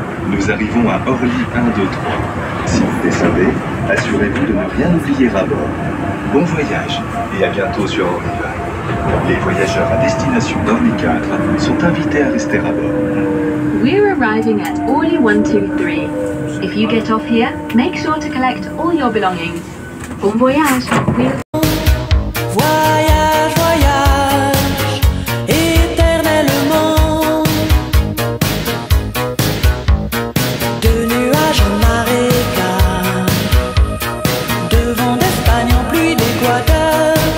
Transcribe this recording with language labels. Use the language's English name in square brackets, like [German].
[French] Nous arrivons à Orly 1, 2, 3. Si vous descendez, assurez-vous de ne rien oublier à bord. Bon voyage et à bientôt sur Orly-Val. Les voyageurs à destination d'Orly 4 sont invités à rester à bord. [English] We're arriving at Orly 1, 2, 3. If you get off here, make sure to collect all your belongings. [French] Bon voyage! Voyage, voyage, éternellement, de nuages en marécage, de vent d'Espagne en pluie d'Équateur.